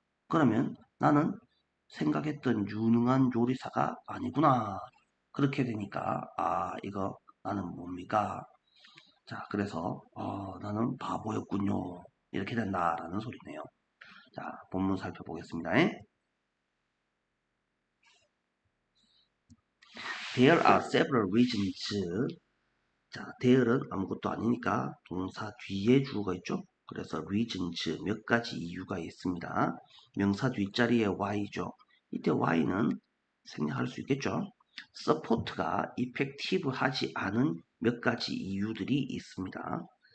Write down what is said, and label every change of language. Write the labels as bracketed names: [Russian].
[Korean] 그러면 나는 생각했던 유능한 요리사가 아니구나. 그렇게 되니까 이거 나는 뭡니까? 자, 그래서 나는 바보였군요. 이렇게 된다라는 소리네요. 자, 본문 살펴보겠습니다. [English] There are several reasons. [Korean] 자, there은 아무것도 아니니까 동사 뒤에 주어가 있죠. 그래서 reasons 몇 가지 이유가 있습니다. 명사 뒷자리에 y죠. 이때 y는 생략할 수 있겠죠. support가 effective 하지 않은 몇 가지 이유들이 있습니다.